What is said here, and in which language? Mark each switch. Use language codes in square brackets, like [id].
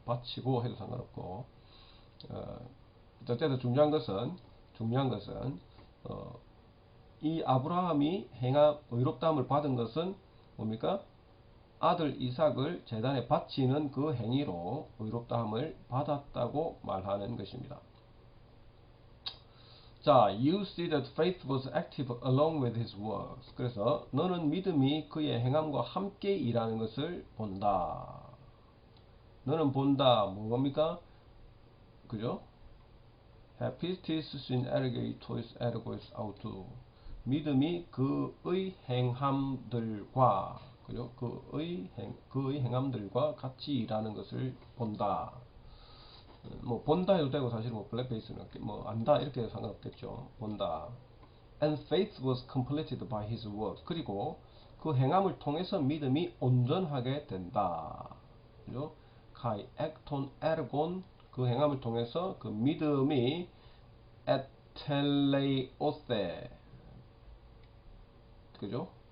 [ko] 바치고 해도 상관없고 어쨌든 중요한 것은 어, 이 아브라함이 행한 의롭다함을 받은 것은 뭡니까? 아들 이삭을 제단에 바치는 그 행위로 의롭다함을 받았다고 말하는 것입니다. [en] 자, you see that faith was active along with his works. [ko] 그래서 너는 믿음이 그의 행함과 함께 일하는 것을 본다. 너는 본다. 뭡니까? 그죠? [el] Hapistis sin ergeitois ergois autu. [ko] 믿음이 그의 행함들과 그죠? 그의 행함들과 같이 일하는 것을 본다. 뭐 본다 해도 되고 사실 뭐 블랙베이스는 뭐 안다 이렇게 해도 상관없겠죠. 본다. [en] And faith was completed by his word. [ko] 그리고 그 행함을 통해서 믿음이 온전하게 된다. 그죠? [el] kai ekton ergon [ko] 그 행함을 통해서 그 믿음이 에텔레오세 그죠?